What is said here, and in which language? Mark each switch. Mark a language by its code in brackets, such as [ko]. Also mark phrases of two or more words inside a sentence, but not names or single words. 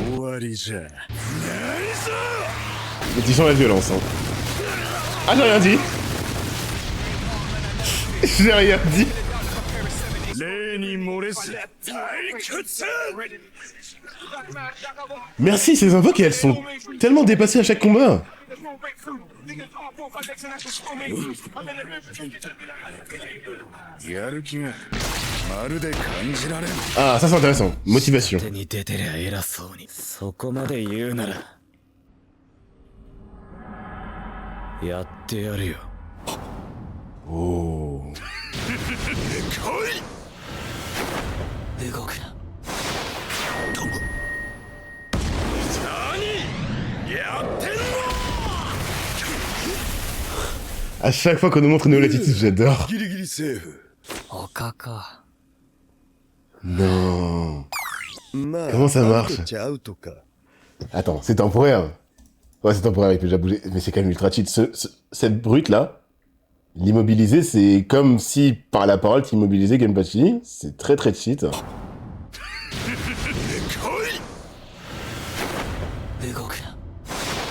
[ja] 終わりじゃ。 [fr] mais tu sens la violence. Hein. Ah, j'ai rien dit. J'ai rien dit. [ja] 例に漏れず。退屈。 [fr] Merci, ces invoques, elles sont tellement dépassées à chaque combat. [ja] やる気がまるで感じられん。 [fr] Ah, ça c'est intéressant. Motivation. [ja] 手に出てりゃ偉そうに。そこまで言うなら。やってやるよ。 Oh. 動くな。 [fr] À chaque fois qu'on nous montre une nouvelle attitude, j'adore. [ja] ギリギリセーフ。他か。 [fr] Non. [ja] まあ、 [fr] Comment ça marche [ja] アウトちゃアウトか。 [fr] Attends, c'est temporaire. Ouais, c'est temporaire, il peut déjà bouger. Mais c'est quand même ultra cheat. Cette brute là, l'immobiliser, c'est comme si par la parole t'immobilisais Kenpachi. C'est très très cheat. [ja] 動くな。